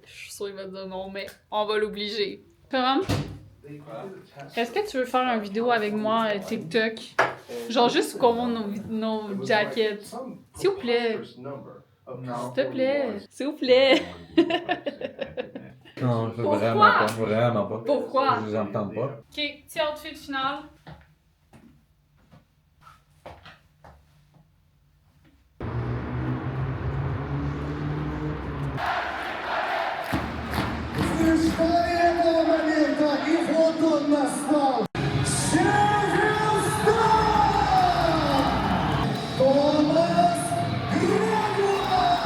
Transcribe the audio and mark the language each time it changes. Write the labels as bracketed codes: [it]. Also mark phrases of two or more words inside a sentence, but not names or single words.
[fr] Je suis sûre qu'il va dire non, mais on va l'obliger. Tom, est-ce que tu veux faire une vidéo avec moi TikTok? Genre juste comment nos jackets. S'il vous plaît. S'il te plaît. S'il vous plaît. Non, je veux Pourquoi? vraiment pas. Pourquoi? Je vous entends pas. Ok, petit outfit final. [ru] История этого момента и вот он настал. Северстон! Томас Грегуар!